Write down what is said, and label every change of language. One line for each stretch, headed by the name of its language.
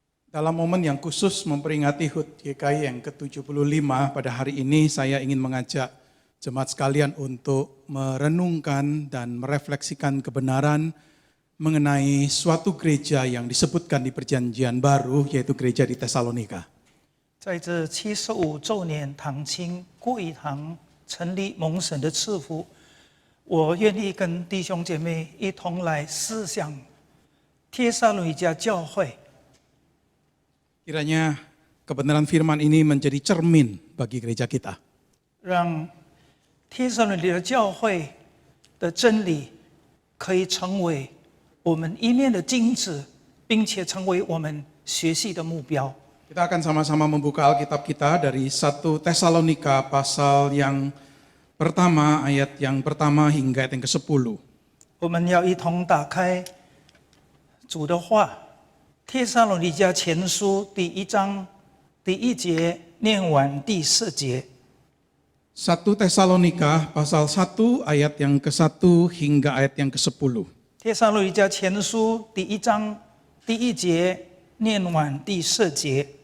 Indonesian: Dalam momen yang khusus memperingati HUT GKI yang ke-75 pada hari ini, saya ingin mengajak jemaat sekalian untuk merenungkan dan merefleksikan kebenaran mengenai suatu gereja yang disebutkan di Perjanjian Baru, yaitu gereja di Tesalonika.
Chinese: 在这75周年堂庆贵堂成立蒙神的赐福，我愿意跟弟兄姐妹一同来思想帖撒罗尼迦教会。
Indonesian: Kiranya kebenaran firman ini menjadi cermin bagi gereja kita.
Chinese: 让帖撒罗尼迦教会的真理可以成为我们一面的镜子，并且成为我们学习的目标。
Indonesian: Kita akan sama-sama membuka Alkitab kita dari 1 Tesalonika pasal yang pertama, ayat yang pertama hingga ayat yang ke-10.
Chinese: 我们要一同打开主的话，《帖撒罗尼迦前书》第1章第1节念完第4节。
Indonesian: 1 Tesalonika pasal 1 ayat yang ke-1 hingga ayat yang ke-10.
Chinese: 《帖撒罗尼迦前书》第1章第1节念完第4节。